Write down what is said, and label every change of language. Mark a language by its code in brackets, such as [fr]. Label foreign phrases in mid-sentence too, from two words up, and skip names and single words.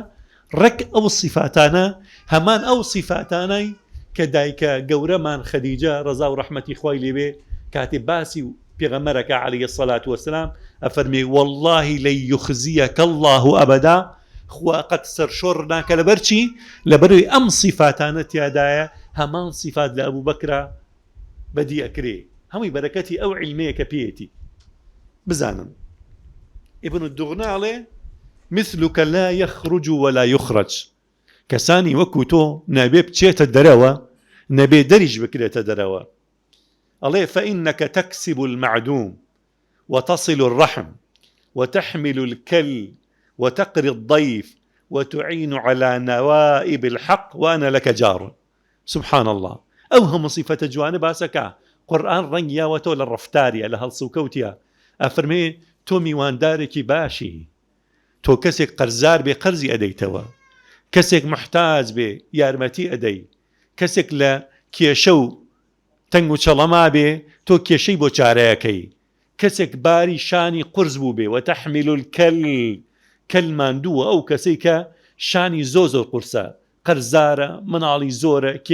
[ckb] ڕێک ئەو صفاتانە هەمان ئەو صفاتانەی کە دایکە گەورەمان خەدیجە ڕەزا و ڕەحمەتی خوای لێبێ کاتێ باسی و پێغەمبەرەکە [ar] عەلەیهی السەڵات وەسەلام [ckb] ئەفەرمێ [ar] واللهی لەن یوخزیەکە الله ئەبەدا، [ckb] خوا قەت سەرشۆڕ ناکە لەبەر چی؟ لەبەروی ئەم صفاتانە تیادایە هەمان صفات لە ئەبوو بەکرا بەدی ئەکرێ، هەمووی بەرەکەتی ئەو عیلمەیە کە پێیەتی. [ar] بزانن ئیبن الدوغنە ئەڵێ مثلك لا يخرج ولا يخرج، [ckb] کەسانی وەکو تۆ نەبێ بچێتە دەرەوە نەبێ دەریش بکرێتە دەرەوە. [ar] ئەڵێ فإنك تكسب المعدوم وتصل الرحم وتحمل الكل وتقري الضيف وتعين على نوائب الحق وأنا لك جار. سبحان الله. [ckb] ئەو هەموو صفەتە جوانە باسەکە قورئان ڕەنگیاوەتەوە لە ڕەفتاریە، لە هەڵسوکەوتیە. ئەفەرمێ تۆ میواندارێکی باشی، تۆ کەسێک قەرزار بێ قەرزی ئەدەیتەوە، کەسێک محتاج بێ یارمەتی ئەدەی، کەسێک لە کێشە و تەنگ و چەڵەما بێ تۆ کێشەی بۆ چارەیەکەی، کەسێک باری شانی قورس بوو بێ [ar] وتەحمیل الکەل، [ckb] کەل ماندووە ئەو کەسەی کە شانی زۆر قورسە، قەرزارە، مناڵی زۆرە، کێشەی هەیە.